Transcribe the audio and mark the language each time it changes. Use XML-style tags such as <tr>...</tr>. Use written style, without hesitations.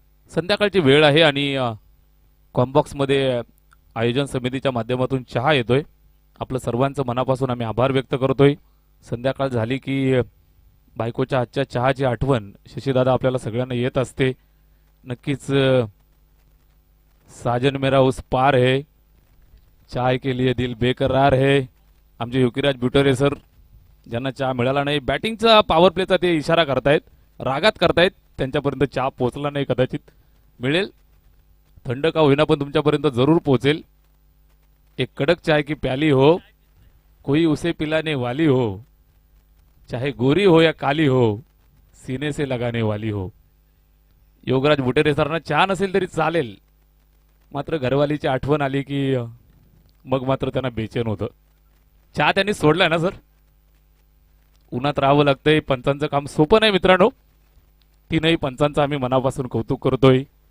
<mr>संध्याकाळची वेळ आहे आणि कॉम्बॉक्स मध्ये आयोजन समितीच्या माध्यमातून चहा येतोय. आपलं सर्वांचं मनापासून आम्ही आभार व्यक्त करतोय. संध्याकाळ झाली की बायकोच्या हातच्या चहाची आठवण शशीदादा आपल्याला सगळ्यांना येत असते.</mr> <hi>नक्कीच साजन मेरा उस पार है, चाय के लिए दिल बेकरार है.</hi> <mr>आमचे योगीराज बुटरे सर ज्यांना चहा मिळाला नाही, बॅटिंगचा पॉवर प्लेचा ते इशारा करतायत, रागात करतायत. त्यांच्यापर्यंत चहा पोहोचला नाही, कदाचित मिळेल, थंड का होईना पण तुमच्यापर्यंत जरूर पोहोचेल.</mr> <hi>एक कडक चाय की प्याली हो, कोई उसे पिलाने वाली हो, चाहे गोरी हो या काली हो, सीने से लगाने वाली हो.</hi> <mr>योगराज बुटेरे सरांना चहा नसेल तरी चालेल, मात्र घरवालीची आठवण आली की मग मात्र त्यांना बेचैन होतं. चहा त्यांनी सोडलाय ना सर? उन्हात राहावं लागतंय. पंचांचं काम सोपं नाही मित्रांनो. तीनही पंचांचं आम्ही मनापासून कौतुक करतोय.</mr>